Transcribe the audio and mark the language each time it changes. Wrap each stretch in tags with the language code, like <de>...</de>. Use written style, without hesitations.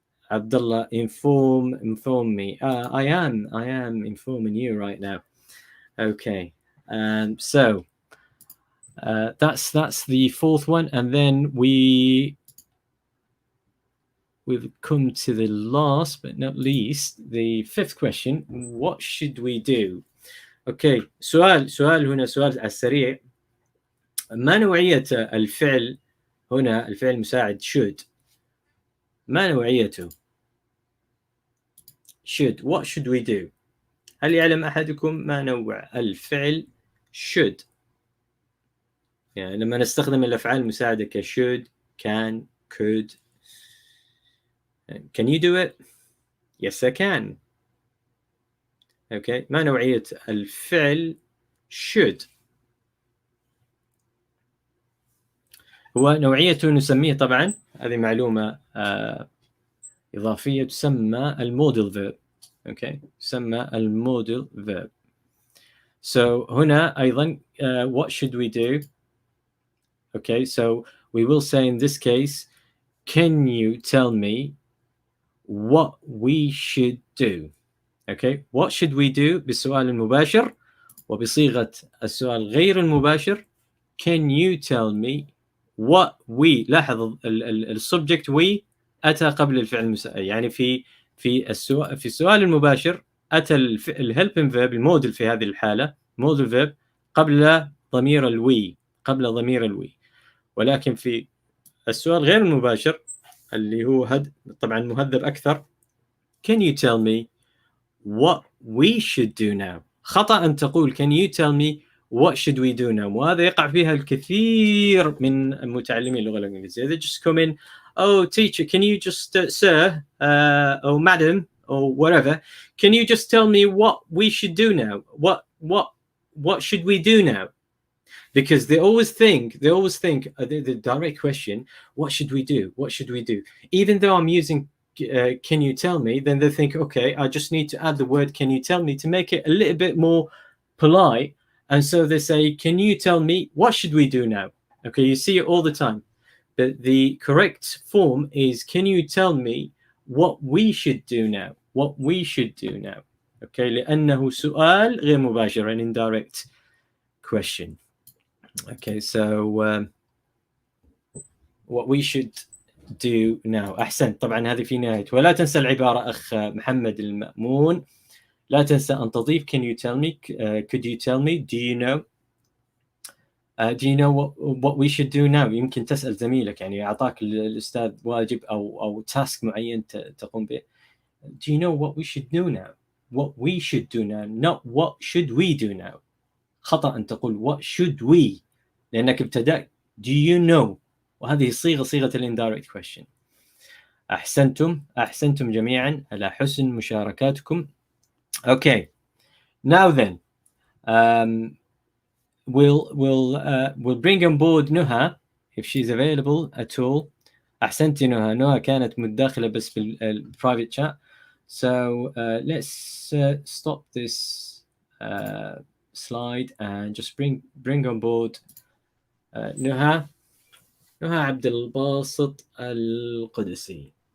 <en>عبد الله, inform me. I am informing you right now. Okay. So that's the fourth one, and then we've come to the last but not least, the fifth question. What should we do? Okay.</en> <ar>سؤال هنا, سؤال على السريع. ما نوعية الفعل هنا؟ الفعل المساعد should. ما نوعيته؟ should.</ar> <en>What should we do?</en> <ar>هل يعلم أحدكم ما نوع الفعل should؟ يعني لما نستخدم الأفعال المساعدة ك should, can, could.</ar> <en>Can you do it? Yes, I can. Okay.</en> <ar>ما نوعية الفعل should؟ هو نوعيته نسميه طبعا، هذه معلومة إضافية، تسمى الموديل verb.</ar> <en>Okay.</en> <ar>تسمى الموديل verb.</ar> <en>So</en> <ar>هنا أيضا</ar> <en>what should we do? Okay, so we will say in this case, can you tell me what we should do? Okay, what should we do</en> <ar>بالسؤال المباشر، وبصيغة السؤال غير المباشر</ar> <en>can you tell me what we.</en> <ar>لاحظ السبجكت we أتى قبل الفعل المساعد، يعني في السؤال المباشر أتى الهيلبينج فيرب الموديل في هذه الحالة موديل فيرب قبل ضمير الوي، ولكن في السؤال غير المباشر اللي هو طبعا مهذب أكثر</ar> <en>can you tell me what we should do now.</en> <ar>خطأ أن تقول</ar> <en>can you tell me what should we do now،</en> <ar>وهذا يقع فيها الكثير من متعلمي اللغة الإنجليزية.</ar> <en>They just come in, oh teacher, can you just sir or madam or whatever, can you just tell me what we should do now? What should we do now? Because they always think the direct question, what should we do? What should we do? Even though I'm using can you tell me, then they think, okay, I just need to add the word can you tell me to make it a little bit more polite. And so they say, can you tell me what should we do now? Okay, you see it all the time. But the correct form is can you tell me what we should do now? What we should do now. Okay,</en> <ar>لأنه سؤال غير مباشر,</ar> <en>an indirect question. Okay, so what we should do now.</en> <ar>أحسنت. طبعا هذه في نهاية. ولا تنسى العبارة أخ محمد المأمون، لا تنسى أن تضيف</ar> <en>can you tell me, could you tell me, do you know, do you know what we should do now.</en> <ar>يمكن تسأل زميلك، يعني أعطاك الأستاذ واجب أو تاسك معين تقوم به.</ar> <en>Do you know what we should do now? What we should do now, not what should we do now.</en> <ar>خطأ أن تقول</ar> <en>what should we،</en> <ar>لأنك ابتدأت</ar> <en>do you know،</en> <ar>وهذه صيغة الindirect question. أحسنتم جميعا على حسن مشاركاتكم.</ar> <en>Okay, now then we'll bring on board Nuha if she's available at all.</en> <ar>أحسنتي نهى كانت متداخلة بس في</ar> <en>private chat. So let's stop this slide and just bring on board Nuha عبد الباسط القدسي.</en>